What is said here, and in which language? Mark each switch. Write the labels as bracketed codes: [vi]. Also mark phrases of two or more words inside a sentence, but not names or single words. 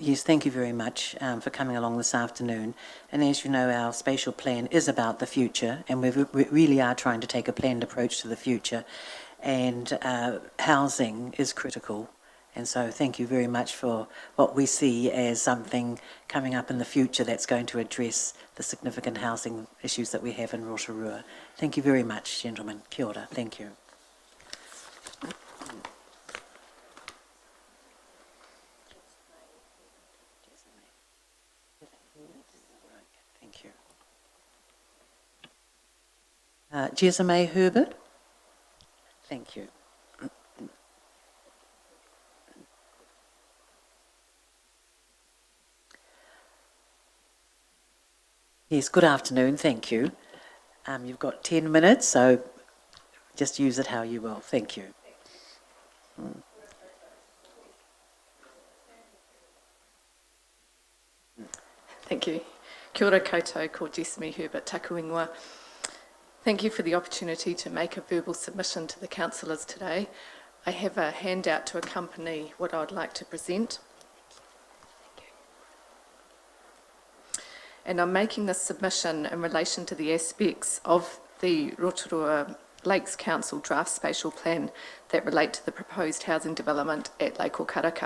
[en] Yes, thank you very much for coming along this afternoon. And as you know, our spatial plan is about the future, and we really are trying to take a planned approach to the future. And housing is critical. And so thank you very much for what we see as something coming up in the future that's going to address the significant housing issues that we have in Rotorua. Thank you very much, gentlemen. [mi] Kia ora. [en] Thank you. Thank you. Jessamy Herbert. Thank you. Yes, good afternoon. Thank you. You've got 10 minutes, so just use it how you will. Thank you. Thank you. [mi] Kia ora koutou, ko Jessamy Herbert, taku ingoa. [en] Thank you for the opportunity to make a verbal submission to the councillors today. I have a handout to accompany what I would like to present. And I'm making this submission in relation to the aspects of the Rotorua Lakes Council draft spatial plan that relate to the proposed housing development at Lake Okaraka.